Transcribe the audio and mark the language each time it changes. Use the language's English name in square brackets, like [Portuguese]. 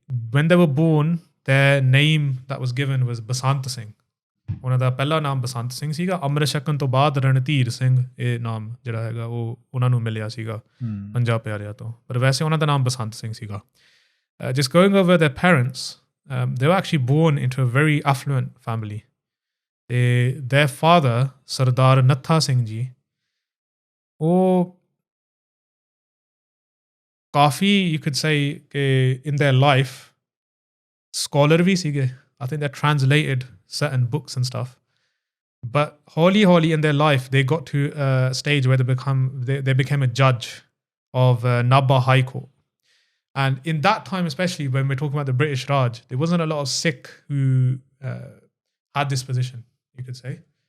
[English] When they were born, their name that was given was Basant Singh. [Punjabi] ਉਹਨਾਂ ਦਾ ਪਹਿਲਾ ਨਾਮ ਬਸੰਤ ਸਿੰਘ ਸੀਗਾ ਅੰਮ੍ਰਿਤ ਛਕਣ ਤੋਂ ਬਾਅਦ ਰਣਧੀਰ ਸਿੰਘ ਇਹ ਨਾਮ ਜਿਹੜਾ ਹੈਗਾ ਉਹ ਉਹਨਾਂ ਨੂੰ ਮਿਲਿਆ ਸੀਗਾ ਪੰਜਾਂ ਪਿਆਰਿਆਂ ਤੋਂ ਪਰ ਵੈਸੇ ਉਹਨਾਂ ਦਾ ਨਾਮ ਬਸੰਤ ਸਿੰਘ ਸੀਗਾ [English] just going over their parents they were actually born into a very affluent family their father Sardar Natha Singh ji [Punjabi] ਉਹ ਕਾਫੀ [English] you could say in their life scholar [Punjabi] ਵੀ ਸੀਗੇ [English] I think they translated certain books and stuff. But holy in their life, they got to a stage where they became a judge of Nabha High Court. And in that time, especially when we're talking about the British Raj, there wasn't a lot of Sikh who had this position, you could say.